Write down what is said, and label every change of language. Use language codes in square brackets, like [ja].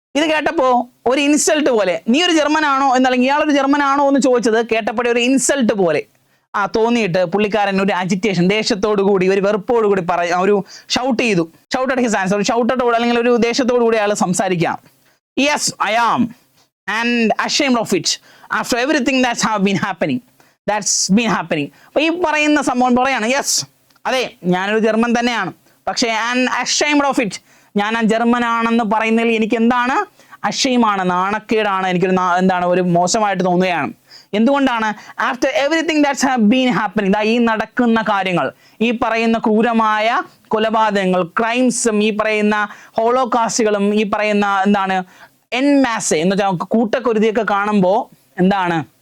[ml] ഇത് കേട്ടപ്പോൾ ഒരു ഇൻസൾട്ട് പോലെ, നീ ഒരു ജർമ്മൻ ആണോ എന്നല്ലെങ്കിൽ ഇയാളൊരു ജർമ്മൻ ആണോ എന്ന് ചോദിച്ചത് കേട്ടപ്പോഴേ ഒരു ഇൻസൾട്ട് പോലെ തോന്നിയിട്ട് പുള്ളിക്കാരൻ ഒരു അജിറ്റേഷൻ, ദേഷ്യത്തോടു കൂടി, ഒരു വെറുപ്പോടു കൂടി ഒരു ഷൗട്ട് ചെയ്തു. [en] shouted his answer, [ml] ഷൗട്ടോട് അല്ലെങ്കിൽ ഒരു ദേഷ്യത്തോടു കൂടി അയാൾ സംസാരിക്കാം. [en] Yes I am and ashamed of it after everything that's been happening. [ml] അപ്പോൾ ഈ പറയുന്ന സംഭവം പറയാണ്, യെസ്, അതെ, ഞാനൊരു ജർമ്മൻ തന്നെയാണ്, പക്ഷേ [en] and ashamed of it, [ml] ഞാൻ ആ ജർമ്മൻ ആണെന്ന് പറയുന്നതിൽ എനിക്ക് എന്താണ്? അഷെയിമാണ്, നാണക്കേടാണ്, എനിക്കൊരു ഒരു മോശമായിട്ട് തോന്നുകയാണ്. എന്തുകൊണ്ടാണ്? [en] after everything that's have been happening, [ml] ഈ നടക്കുന്ന കാര്യങ്ങൾ, ഈ പറയുന്ന ക്രൂരമായ കൊലപാതകങ്ങൾ, ക്രൈംസും, ഈ പറയുന്ന ഹോളോകാസ്റ്റുകളും, ഈ പറയുന്ന എൻ മാസ് എന്ന് വെച്ചാൽ കൂട്ടക്കൊരുതിയൊക്കെ കാണുമ്പോൾ എന്താണ്?